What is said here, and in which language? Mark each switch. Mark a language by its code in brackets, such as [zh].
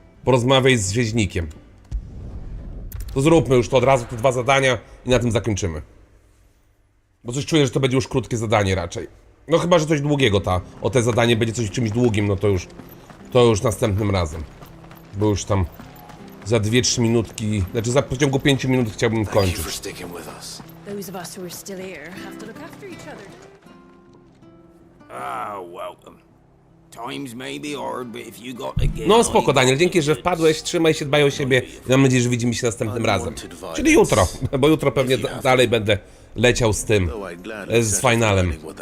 [pl] Porozmawiaj z rzeźnikiem. To zróbmy już to od razu, te dwa zadania i na tym zakończymy. Bo coś czuję, że to będzie już krótkie zadanie raczej. No chyba, że coś długiego o te zadanie będzie coś czymś długim, no to już następnym razem. Bo już tam za 2-3 minutki, znaczy za w ciągu 5 minut chciałbym kończyć. [en] Those of us who are still here have to look after each other. Welcome. Times may be hard, but if you got to get [pl] No spoko, Daniel, dzięki, że wpadłeś, trzymaj się, dbaj o siebie i mam nadzieję, że widzimy się następnym razem. Czyli jutro, bo jutro pewnie dalej będę leciał z tym, z finalem.